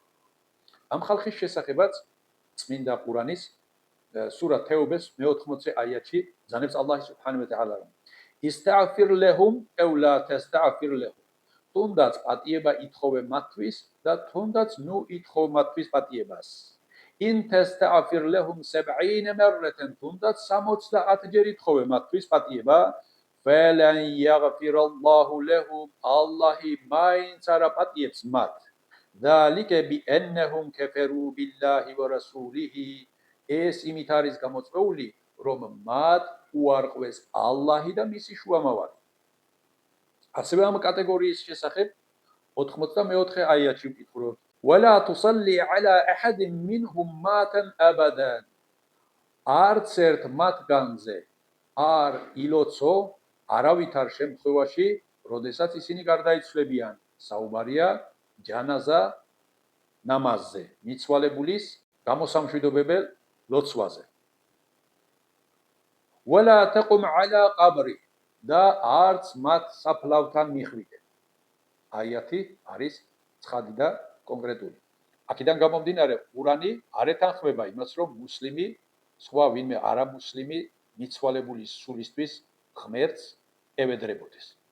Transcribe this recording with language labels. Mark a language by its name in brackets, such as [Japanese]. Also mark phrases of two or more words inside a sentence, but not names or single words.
[Georgian] ამ ხალხის შესახებაც წმინდა ყურანის სურა თეუბეს მე-80 აიათში ბრძანებს [Arabic] الله سبحانه وتعالى, [Georgian] რომ [Arabic] استغفر لهم أو لا تستغفر لهم, [Georgian] თუნდაც პატიება ითხოვე მათთვის და თუნდაც ნუ ითხოვ მათთვის პატიებას. [Arabic] إن تستغفر لهم 70 مرة, [Georgian] თუნდაც 70 ჯერ ითხოვე მათთვის პატიება, [Arabic] فلن يغفر الله لهم, [Georgian] ალლაჰი მაინც არ აპატიებს მათ. [Arabic] ذلك بأنهم كفروا بالله ورسوله, [Georgian] ეს იმით არის გამოწვეული, რომ მათ უარყვეს ალლაჰი და მისი შუამავალი. ასევე ამ კატეგორიის შესახებ 84 აიათში ვკითხულობთ: [Arabic] ولا تصلي على احد منهم مات ابدا, [Georgian] არც ერთ მათგანზე არ ილოცო არავითარ შემთხვევაში, როდესაც ისინი გარდაიცვლებიან. საუბარია ჯანაზა ნამაზზე, მიცვალებულის გამოსამშვიდობებელ ლოცვაზე. [Arabic] ولا تقم على قبره, [Georgian] და არც მათ საფლავთან მიხვიდე. აიათი არის ცხადი და კონკრეტული. აქედან გამომდინარე, ყურანი არ ეთანხმება იმას, რომ მუსლიმი სხვა ვინმე არამუსლიმი მიცვალებულის სულისთვის ღმერთს ევედრებოდეს.